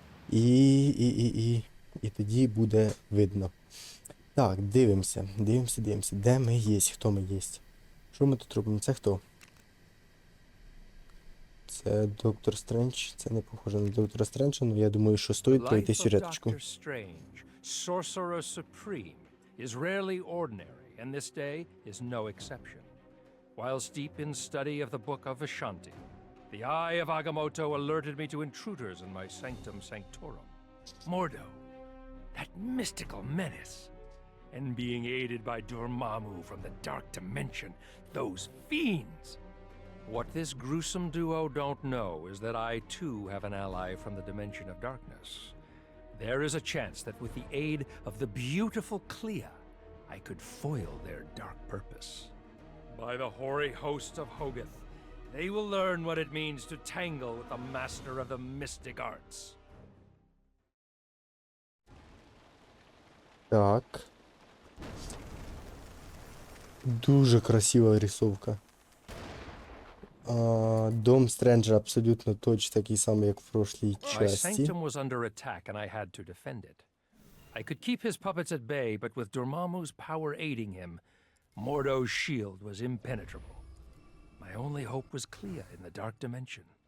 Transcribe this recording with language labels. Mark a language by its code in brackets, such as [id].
[uk] І тоді буде видно. Так, дивимося. Де ми є, хто ми є. Що ми тут робимо? Це хто? Це Доктор Стрендж, це не похоже на Доктора Стренджа, але я думаю, що стоїть пройти сюжеточку. [en] Sorcerer Supreme, is rarely ordinary, and this day is no exception. Whilst deep in study of the Book of Ashanti, the Eye of Agamotto alerted me to intruders in my Sanctum Sanctorum. Mordo, that mystical menace, and being aided by Dormammu from the Dark Dimension, those fiends. What this gruesome duo don't know is that I too have an ally from the Dimension of Darkness. There is a chance that with the aid of the beautiful Clea, I could foil their dark purpose. By the hoary host of Hogarth, they will learn what it means to tangle with the master of the mystic arts. [uk] Так. Дуже красива рисовка. Дом Стренджа абсолютно точно такий самий, як в прошлій [en] My [uk] часті. [en] sanctum was under attack and I had to defend it. I could keep his puppets at bay, but with Dormammu's power aiding him, Mordo's shield was impenetrable. My only hope was Clea in the Dark Dimension.